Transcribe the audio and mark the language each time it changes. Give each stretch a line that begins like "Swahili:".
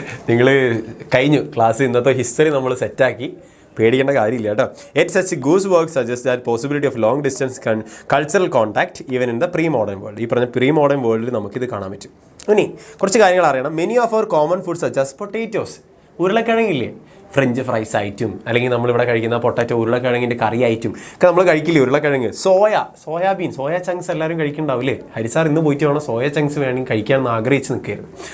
Malayalam: നിങ്ങൾ കഴിഞ്ഞു ക്ലാസ്, ഇന്നത്തെ ഹിസ്റ്ററി നമ്മൾ സെറ്റാക്കി, പേടിക്കേണ്ട കാര്യമില്ല കേട്ടോ.
English: Yet such goose work suggests that possibility of long distance cultural contact even in the pre-modern world.
Malayalam: ഈ പറഞ്ഞ പ്രീ മോഡേൺ വേൾഡിൽ നമുക്കിത് കാണാൻ പറ്റും. ഇനി കുറച്ച് കാര്യങ്ങൾ അറിയണം.
English: many of our common food such as potatoes,
Malayalam: ഉരുളക്കിഴങ്ങില്ലേ, French fries ആയിട്ടും അല്ലെങ്കിൽ നമ്മളിവിടെ കഴിക്കുന്ന പൊട്ടാറ്റോ ഉരുളക്കിഴങ്ങിൻ്റെ കറി ആയിട്ടും ഒക്കെ നമ്മൾ കഴിക്കില്ലേ ഉരുളക്കിഴങ്ങ്. സോയാബീൻ, സോയ ചങ്ക്സ് എല്ലാവരും കഴിക്കുന്നുണ്ടാവില്ലേ. ഹരിസാർ ഇന്ന് പോയിട്ട് വേണം സോയ ചങ്ക്സ് വേണമെങ്കിൽ കഴിക്കാമെന്ന് ആഗ്രഹിച്ച് നിൽക്കുകയായിരുന്നു.